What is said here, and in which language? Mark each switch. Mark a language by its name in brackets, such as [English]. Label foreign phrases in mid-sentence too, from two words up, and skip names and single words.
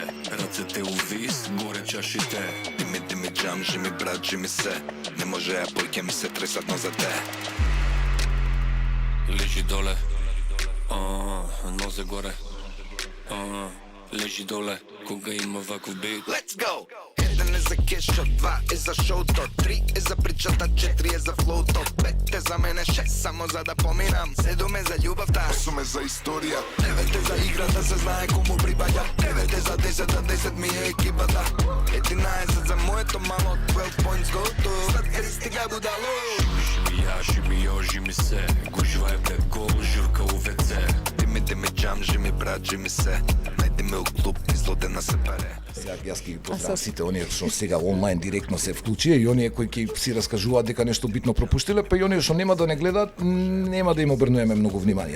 [Macedonian] Рацете у вис, горе чашите. Дими джам, жими брат, жими се. Не може ја појке ми се тресат за те. Лежи доле, нозе горе. Лежи доле, кога има ваков бит. [English] Let's go! [Macedonian] Еден е за кешот, 2 е за шоуто, 3 е за причата, 4 е за флоуто, 5 е за мене, 6 само за да поминам, 7 е за љубавта, 8 е за историја, 9 е за играта, се знае кому припаѓа, 9 е за 10, а 10 ми е екипата, 11 за моето мало, [English] 12 points go to, [Macedonian] Сладкари стига будало. Шими ја, жими се, гужва е бе гол, журка у ВЦ. Дими джам, жими брат, жими се, најди ме у клуб, излодена се паре. Сега јас ги поздравам сите оние што сега онлайн директно се вклучија и оние кои ќе си раскажуваат дека нешто битно пропуштиле, па и оние што нема да не гледаат, нема да им обрнуваме многу внимание.